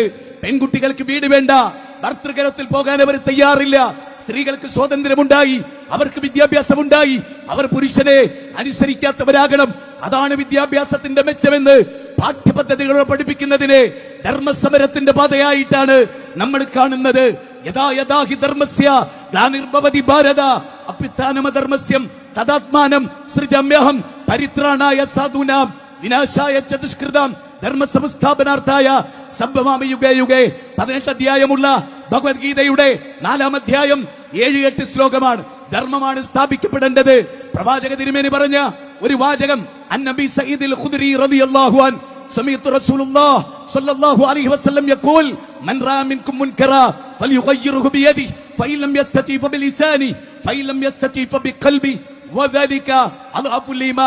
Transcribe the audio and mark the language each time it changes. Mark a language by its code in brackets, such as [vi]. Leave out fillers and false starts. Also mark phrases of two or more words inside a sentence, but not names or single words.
[ml] പെൺകുട്ടികൾക്ക് വീട് വേണ്ട, ഭർതൃഗൃഹത്തിൽ പോകാൻ അവർ തയ്യാറില്ല. സ്ത്രീകൾക്ക് സ്വാതന്ത്ര്യമുണ്ടായി, അവർക്ക് വിദ്യാഭ്യാസമുണ്ടായി, അവർ പുരുഷനെ അനുസരിക്കാത്തവരാകണം. അതാണ് വിദ്യാഭ്യാസത്തിന്റെ മെച്ചമെന്ന് പാഠ്യപദ്ധതികളോട് പഠിപ്പിക്കുന്നതിനെ ധർമ്മസമരത്തിന്റെ പാതയായിട്ടാണ് നമ്മൾ കാണുന്നത്. [sa] യഥാ യഥാ ഹി ധർമ്മസ്യ ഗ്ലാനിർഭവതി ഭാരത അഭ്യുത്ഥാനമധർമ്മസ്യം തദാത്മാനം സൃജമ്യഹം പരിത്രാണായ സാധൂനാം വിനാശായ ചതുഷ്കൃതാം ധർമ്മസംസ്ഥാപനാർത്ഥായ സംഭവാമി യുഗേ യുഗേ. [ml] 18 അധ്യായമുള്ള ഭഗവത്ഗീതയുടെ 4-ാം അധ്യായം 7-8 ശ്ലോകമാണ്. ധർമ്മമാണ് സ്ഥാപിക്കപ്പെടേണ്ടത്. പ്രവാചക തിരുമേനി പറഞ്ഞ ഒരു വാചകം, [ar] النبي سعيد الخدري رضي الله عنه سمعت رسول الله صلى الله عليه وسلم يقول من رأى منكم منكرا فليغيره بيده فإن لم يستطع فبلسانه فإن لم يستطع فبقلبه وذلك أضعف الإيمان.